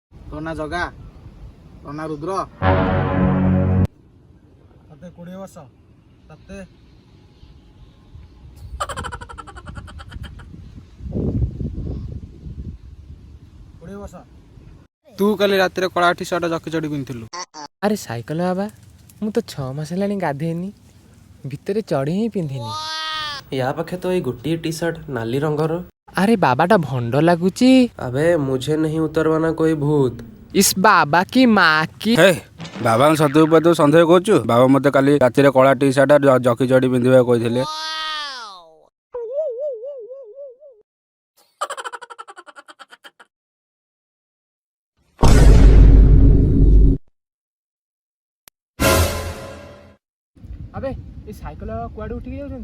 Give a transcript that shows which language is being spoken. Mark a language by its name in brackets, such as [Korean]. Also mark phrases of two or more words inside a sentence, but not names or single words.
[Odia] ତୋ ନା ଜଗା, ତୋ ନା ରୁଦ୍ର। ତତେ 20 ବର୍ଷ, ତତେ 20 ବର୍ଷ। ତୁ କାଲି ରାତିରେ କଳା ଟି ସାର୍ଟ ଜକି ଚଢି ପିନ୍ଧିଥିଲୁ। ଆରେ ସାଇକେଲ ବାବା, ମୁଁ ତ 6 ମାସ ହେଲାଣି ଗାଧେଇନି, ଭିତରେ ଚଢ଼ି ହିଁ ପିନ୍ଧିନି। ୟା ପାଖେ ତ ଏଇ ଗୋଟିଏ ଟି ସାର୍ଟ ନାଲି ରଙ୍ଗର। ଆରେ ବାବାଟା ଭଣ୍ଡ ଲାଗୁଛି। [Hindi] अबे मुझे नहीं उतरवाना कोई भूत। इस बाबा की माँ की। [Odia] ହେ ବାବାଙ୍କ ସତ୍ୟ ଉପରେ ତୁ ସନ୍ଦେହ କରୁଛୁ? ବାବା ମତେ କାଲି ରାତିରେ କଳା ଟି ସାର୍ଟ ଜକି ଚଢି ପିନ୍ଧିବାକୁ କହିଥିଲେ। ଆବେ ଏ ସାଇକେଲ ବାବା କୁଆଡେ ଉଠିକି ଯାଉଛନ୍ତି?